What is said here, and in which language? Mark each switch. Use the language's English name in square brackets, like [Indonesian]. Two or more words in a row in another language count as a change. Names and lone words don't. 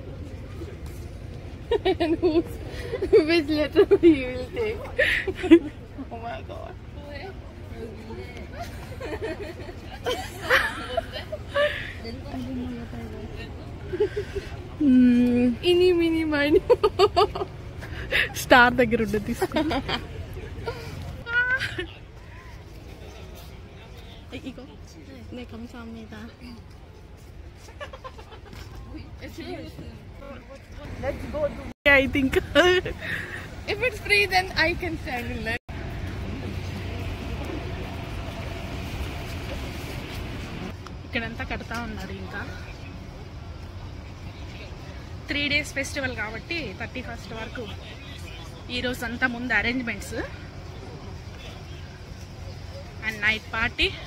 [English] Which letter you will take? Oh my god. Eeny meeny miny. [Telugu] స్టార్ దగ్గర ఉండదు, తీసుకో. [Korean] 이거. 네, 감사합니다. [English] Let's go. I think. If it's free, then I can stand in line. [Telugu] ఇక్కడంతా కడతా ఉన్నారు. ఇంకా 3 days ఫెస్టివల్ కాబట్టి 31st వరకు ఈరోజు అంతా ముందు [English] arrangements and night party.